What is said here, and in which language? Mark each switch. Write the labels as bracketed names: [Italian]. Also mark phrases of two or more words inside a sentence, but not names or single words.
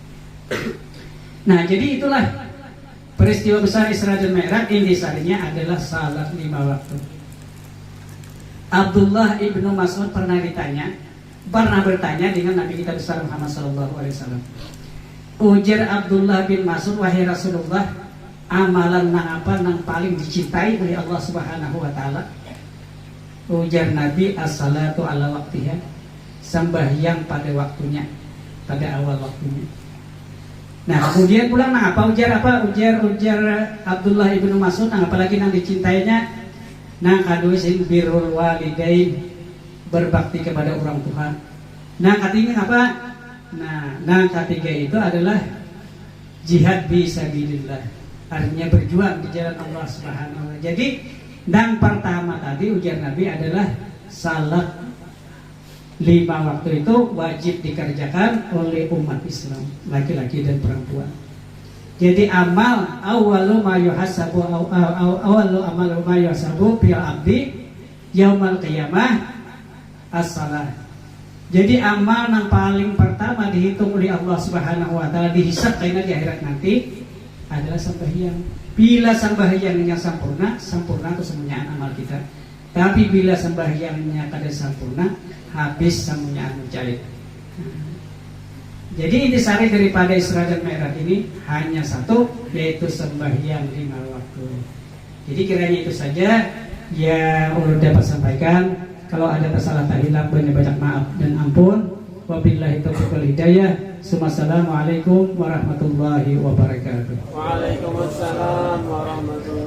[Indonesian] Nah, jadi itulah peristiwa besar Isra dan Mi'raj, intisarinya adalah salat 5 waktu. Abdullah ibnu Mas'ud pernah bertanya dengan Nabi kita besar Muhammad SAW. [Banjar] Ujar Abdullah bin Mas'ud, wahai Rasulullah, amalan nang apa nang paling dicintai oleh Allah [Arabic] سبحانه وتعالى? [Banjar] Ujar Nabi, [Arabic] الصلاة على وقتها, [Indonesian] sembahyang pada waktunya, pada awal waktunya. Nah, kemudian pula ujar Abdullah ibnu Mas'ud, apalagi yang dicintainya, kadusin [Arabic] برّ الوالدين, [Indonesian] berbakti kepada orang tua. Nah, ketiga apa? Nah, ketiga itu adalah [Arabic] جهاد في سبيل الله, [Indonesian] artinya berjuang di jalan Allah [Arabic] سبحانه وتعالى. [Indonesian] Jadi, yang pertama tadi ujar Nabi adalah salat 5 waktu itu wajib dikerjakan oleh umat Islam, laki-laki dan perempuan. [Arabic] Jadi amal أول ما يحاسب بالعبد يوم القيامة الصلاة. [Indonesian] Jadi amal yang paling pertama dihitung oleh Allah [Arabic] سبحانه وتعالى, [Indonesian] dihisab karena di akhirat nanti adalah sembahyang. Bila sembahyangnya sempurna kesemuanya amal kita. [Banjar] Tapi bila sembahyangnya kada sempurna, habis semuanya mujaid. [Indonesian] Jadi intisari daripada Isra dan Mi'raj ini hanya satu, yaitu sembahyang 5 waktu. [Banjar] Jadi kiranya itu saja yang ulun dapat sampaikan. [Indonesian] Kalau ada kesalahan hilaf, banyak maaf dan ampun. [Arabic] وبالله التوفيق والهداية. السلام عليكم ورحمة الله وبركاته. وعليكم السلام ورحمة الله